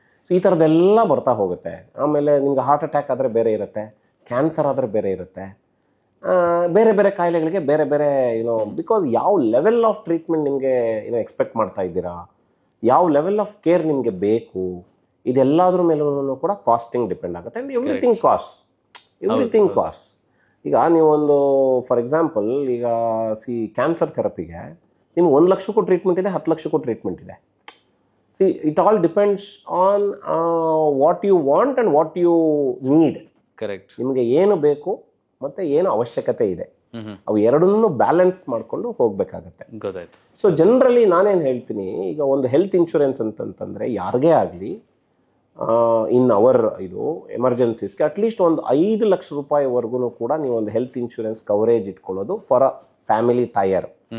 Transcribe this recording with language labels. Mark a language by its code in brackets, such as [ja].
[kn] ಈ ಥರದ್ದೆಲ್ಲ ಬರ್ತಾ ಹೋಗುತ್ತೆ. ಆಮೇಲೆ ನಿಮ್ಗೆ ಹಾರ್ಟ್ ಅಟ್ಯಾಕ್ ಆದರೆ ಬೇರೆ ಇರುತ್ತೆ, ಕ್ಯಾನ್ಸರ್ ಆದರೆ ಬೇರೆ ಇರುತ್ತೆ, ಬೇರೆ ಬೇರೆ ಕಾಯಿಲೆಗಳಿಗೆ ಬೇರೆ ಬೇರೆ ಬಿಕಾಸ್ ಯಾವ ಲೆವೆಲ್ ಆಫ್ ಟ್ರೀಟ್ಮೆಂಟ್ ನಿಮಗೆ ಎಕ್ಸ್ಪೆಕ್ಟ್ ಮಾಡ್ತಾ ಇದ್ದೀರಾ, ಯಾವ ಲೆವೆಲ್ ಆಫ್ ಕೇರ್ ನಿಮಗೆ ಬೇಕು, ಇದೆಲ್ಲದ್ರ ಮೇಲೂ ಕೂಡ ಕಾಸ್ಟಿಂಗ್ ಡಿಪೆಂಡ್ ಆಗುತ್ತೆ. [en] And everything cost. [kn] ಈಗ ನೀವೊಂದು ಫಾರ್ ಎಕ್ಸಾಂಪಲ್ ಈಗ ಕ್ಯಾನ್ಸರ್ ಥೆರಪಿಗೆ ನಿಮ್ಗೆ 1 ಲಕ್ಷಕ್ಕೂ ಟ್ರೀಟ್ಮೆಂಟ್ ಇದೆ, 10 ಲಕ್ಷಕ್ಕೂ ಟ್ರೀಟ್ಮೆಂಟ್ ಇದೆ. [en] It all depends on what you want and what you need. Correct. [kn] ನಿಮಗೆ ಏನು ಬೇಕು ಮತ್ತೆ ಏನು ಅವಶ್ಯಕತೆ ಇದೆ, ಅವು ಎರಡನ್ನೂ ಬ್ಯಾಲೆನ್ಸ್ ಮಾಡಿಕೊಂಡು ಹೋಗ್ಬೇಕಾಗತ್ತೆ. ಗೊತ್ತಾಯ್ತು. ಸೊ ಜನರಲಿ ನಾನೇನು ಹೇಳ್ತೀನಿ, ಈಗ ಒಂದು ಹೆಲ್ತ್ ಇನ್ಶೂರೆನ್ಸ್ ಅಂತಂತಂದ್ರೆ ಯಾರಿಗೇ ಆಗಲಿ ಇನ್ ಅವರ್ ಎಮರ್ಜೆನ್ಸೀಸ್ಗೆ ಅಟ್ಲೀಸ್ಟ್ ಒಂದು 5 ಲಕ್ಷ ರೂಪಾಯಿವರೆಗೂ ಕೂಡ ನೀವು ಒಂದು ಹೆಲ್ತ್ ಇನ್ಶೂರೆನ್ಸ್ ಕವರೇಜ್ ಇಟ್ಕೊಳ್ಳೋದು [en] For a family tier.